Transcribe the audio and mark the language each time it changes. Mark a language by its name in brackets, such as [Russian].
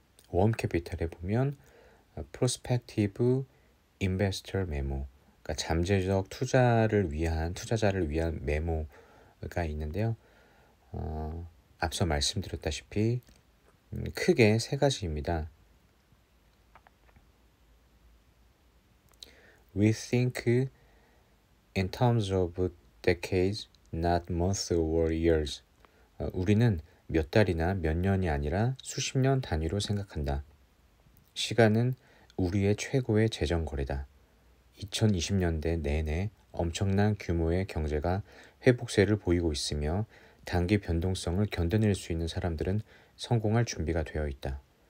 [Korean] 웜캐피탈에 보면 프로스펙티브 인베스터 메모, 그러니까 잠재적 투자자를 위한 메모가 있는데요. 앞서 말씀드렸다시피 크게 세 가지입니다. [English] We think in terms of decades, not months or years. [Korean] 우리는 몇 달이나 몇 년이 아니라 수십 년 단위로 생각한다. 시간은 우리의 최고의 재정 거래다. 2020년대 내내 엄청난 규모의 경제가 회복세를 보이고 있으며 단기 변동성을 견뎌낼 수 있는 사람들은 성공할 준비가 되어 있다.